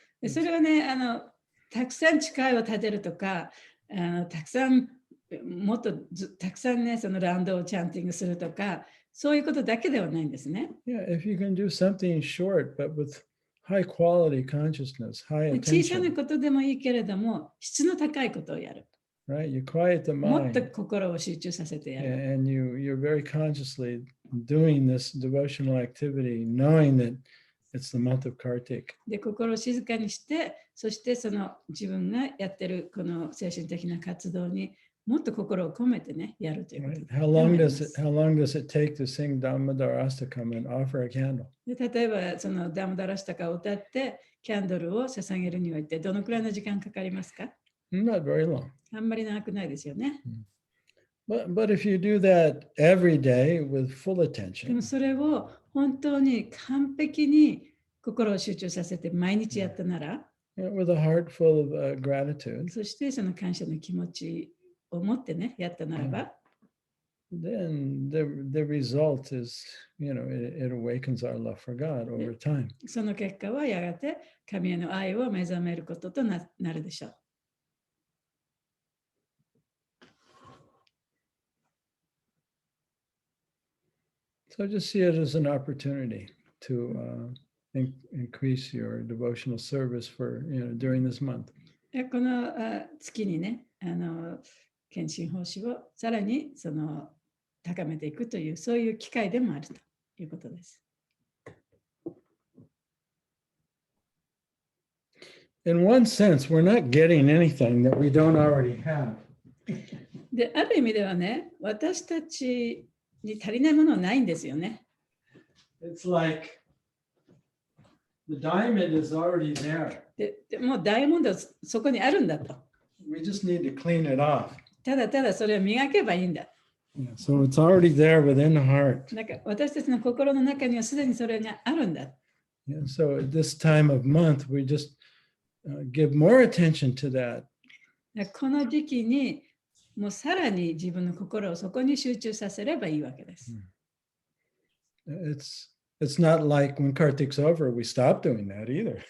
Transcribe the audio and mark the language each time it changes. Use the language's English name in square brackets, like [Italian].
[Japanese] それはね、たくさん誓いを立てるとか、たくさんもっとたくさんね、そのラウンドをチャンティングするとか、そういうことだけではないんですね。 [English] Yeah, if you can do something short, but with high quality consciousness, high [Japanese] 小さな [English] attention, [Japanese] ことでもいいけれども、質の高いことをやる。 [English] right? You quiet the [Japanese] もっと [English] mind [Japanese] 心を集中させてやる。 [English] and you're very consciously doing this devotional activity, knowing that it's the month of Kartik. [Japanese] で、心を静かにして、そしてその自分がやってるこの精神的な活動にもっと心を込めてね、やるということ [English] Right? [Japanese] で [English] How long does it take to sing Dhammadarastakam and offer a candle? [Japanese] で、例えばそのダムダラシタカを歌ってキャンドルを捧げるには一体どのくらいの時間かかりますか？ [English] Not very long. [Japanese] あんまり長くないですよね。 [English] But if you do that every day with full [Japanese] で [English] attention, [Japanese] もそれを本当に完璧に心を集中させて毎日やったなら、 [English] with a heart full of gratitude, [Japanese] そしてその感謝の気持ちを持ってね、やったならば、 [English] then the result is, it awakens our love for God over time. [Japanese] その結果はやがて神への愛を目覚めることとなるでしょう。 [English] So just see it as an opportunity to increase your devotional service for, during this month. [Japanese] この月にね、献身奉仕をさらに高めていくという、そういう機会でもあるということです。 [English] In one sense, we're not getting anything that we don't already have. [Japanese] で、ある意味ではね、私たちに足りないものはないんですよね。 [English] It's like the diamond is already there. [Japanese] でもうダイヤモンドはそこにあるんだと。 [English] We just need to clean it off. [Japanese] ただただそれを磨けばいいんだ。 [English] Yeah, so it's already there within the heart. [Japanese] なんか私たちの心の中にはすでにそれがあるんだ。 [English] Yeah, so at this time of month, we just give more attention to that. [Japanese] この時期にもうさらに自分の心をそこに集中させればいいわけです。 [English] It's not like when Kartik's over, we stop doing that either.